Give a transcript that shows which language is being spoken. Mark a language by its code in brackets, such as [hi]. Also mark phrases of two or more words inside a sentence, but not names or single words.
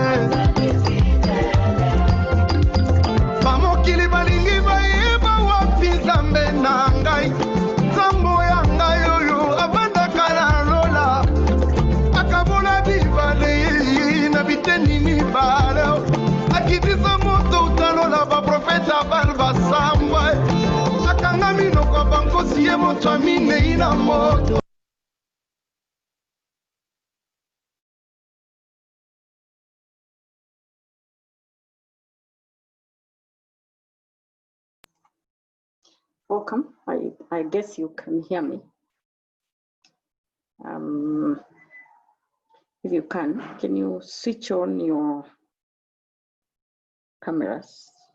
[ln] bamokili balingi bayeba wapi nzambe na ngai nzambo ya ngai oyo abandaka na lola akabola bibale na biteni mibale akitisa moto utalola baprofeta bali basambwa akanga minoko bankosi ye moto aminei na moto. [en] Welcome. I guess you can hear me. If you can you switch on your cameras?